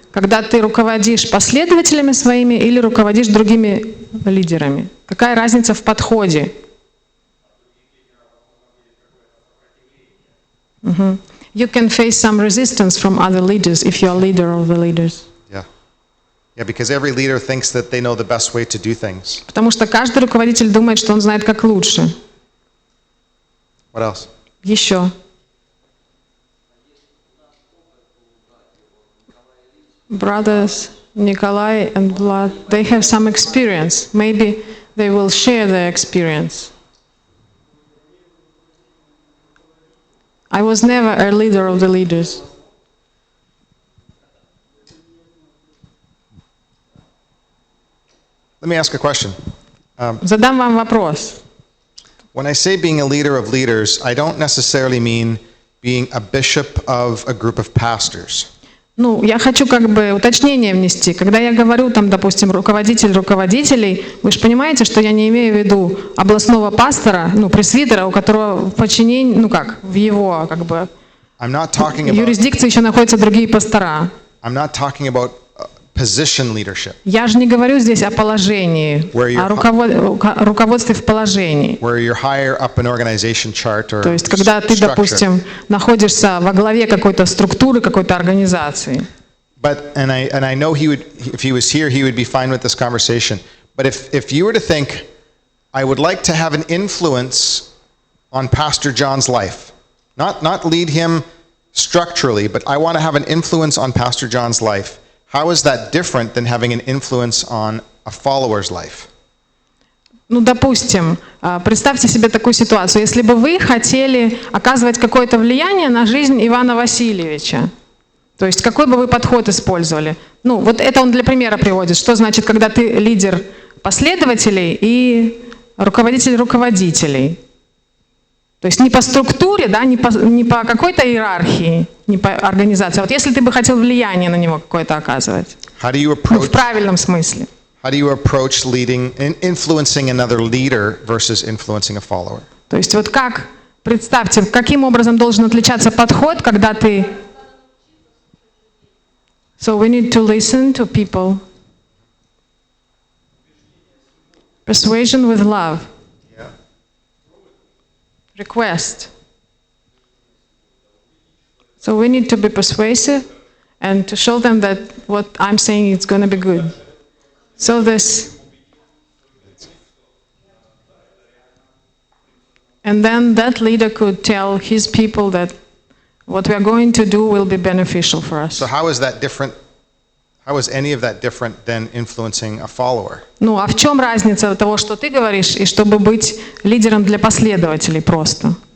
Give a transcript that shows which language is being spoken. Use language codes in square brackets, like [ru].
[ru] когда ты руководишь последователями своими или руководишь другими лидерами? Какая разница в подходе? [en] You can face some resistance from other leaders if you are leader of the leaders. Yeah, because every leader thinks that they know the best way to do things. [ru] Потому что каждый руководитель думает, что он знает, как лучше. [en] What else? [ru] Еще. [en] Brothers Nikolai and Vlad, they have some experience. Maybe they will share their experience. I was never a leader of the leaders. Let me ask a question. [ru] Задам вам вопрос. [en] When I say being a leader of leaders, I don't necessarily mean being a bishop of a group of pastors. [ru] Ну, я хочу как бы уточнение внести. Когда я говорю, там, допустим, руководитель руководителей, вы же понимаете, что я не имею в виду областного пастора, ну, пресвитера, у которого в подчинении, ну как, в его как бы [en] I'm not talking about [ru] юрисдикции еще находятся другие пастора. [en] I'm not talking about position leadership, [ru] Я же не говорю здесь о положении, о руководстве в положении. [en] where you're higher up an organization chart or [ru] То есть, когда ты, [en] structure. [ru] допустим, находишься во главе какой-то структуры, какой-то организации. [en] But and I know he would, if he was here, he would be fine with this conversation. But if you were to think, I would like to have an influence on Pastor John's life, not lead him structurally, but I want to have an influence on Pastor John's life. How is that different than having an influence on a follower's life? [ru] Ну, допустим, представьте себе такую ситуацию. Если бы вы хотели оказывать какое-то влияние на жизнь Ивана Васильевича, то есть какой бы вы подход использовали? Ну, вот это он для примера приводит. Что значит, когда ты лидер последователей и руководитель руководителей? То есть не по структуре, да, не по какой-то иерархии, не по организации. А вот если ты бы хотел влияние на него какое-то оказывать, в правильном смысле. [en] How do you approach leading and influencing another leader versus influencing a follower? [ru] То есть вот как, представьте, каким образом должен отличаться подход, когда ты... [en] So we need to listen to people. Persuasion with love. Request. So we need to be persuasive and to show them that what I'm saying is going to be good. So this, and then that leader could tell his people that what we are going to do will be beneficial for us. So how is that different? How is any of that different than influencing a follower? [ru] Ну, а в чем разница того, что ты говоришь, и чтобы быть лидером для последователей просто?